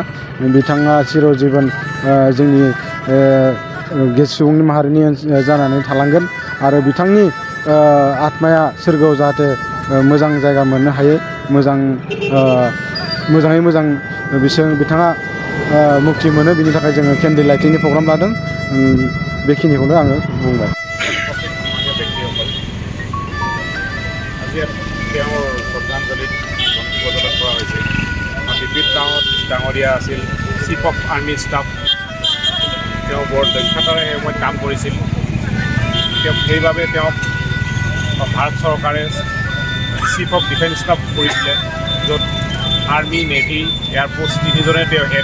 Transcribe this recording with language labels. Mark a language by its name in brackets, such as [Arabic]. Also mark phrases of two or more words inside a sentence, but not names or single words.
[Bodo] बिथाङा चिरजीबन जोंनि सुबुं माहारिनि जानानै थालांगोन आरो बिथांनि आत्माया सोरगोआव जाहाथे मोजां जायगा मोननो हायो, मोजाङै मोजां बिथाङा मुक्ति मोनो। बिनि थाखाय जोङो [English] candle lightingni program [Bodo] लादों। बेखिनिखौनो आङो बुंबाय। [Assamese] তেওঁৰ শ্ৰদ্ধাঞ্জলিত বন্তি প্ৰজ্বলন কৰা হৈছে। বিপিন ৰাৱত ডাঙৰীয়া আছিল [English] Chief of Army Staff. [Assamese] তেওঁ বৰ দক্ষতাৰে সেই সময়ত কাম কৰিছিল। সেইবাবে তেওঁক ভাৰত চৰকাৰে [English] Chief of Defence Staff [Assamese] কৰিছিলে, য'ত [English] army, navy, airforce [Assamese] তিনিজনে তেওঁ হেড।